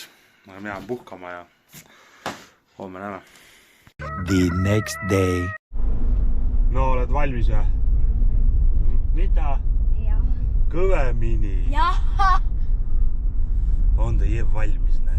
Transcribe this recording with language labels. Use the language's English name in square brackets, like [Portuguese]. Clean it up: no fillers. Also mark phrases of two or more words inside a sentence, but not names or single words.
[Estonian] Aga mina puhkama ja homme näeme. [English] The next day. [Estonian] No oled valmis ja? Mida? Jah. Kõvemini. Jah. On ta jääb valmis, näe.